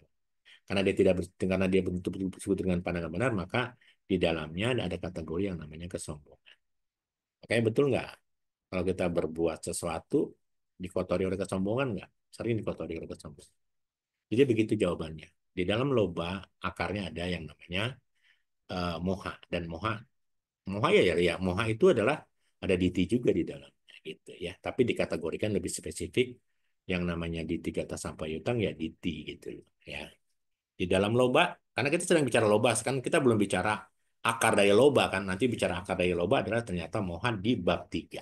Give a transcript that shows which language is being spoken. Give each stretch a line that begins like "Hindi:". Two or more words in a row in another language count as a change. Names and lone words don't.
Indonesian: Karena dia tidak karena dia betul-betul bersekutu dengan pandangan benar, maka di dalamnya ada kategori yang namanya kesombongan. Oke, betul nggak? Kalau kita berbuat sesuatu dikotori oleh kesombongan nggak? Sering dikotori oleh kesombongan. Jadi begitu jawabannya. Di dalam loba akarnya ada yang namanya moha dan moha. Moha ya moha itu adalah ada diti juga di dalamnya gitu ya. Tapi dikategorikan lebih spesifik yang namanya
Pali: diti kata sampayutang
Indonesian: ya diti gitu ya. Di dalam loba, karena kita sedang bicara loba, kan kita belum bicara akar dari loba kan. Nanti bicara akar dari loba adalah ternyata moha di bab 3.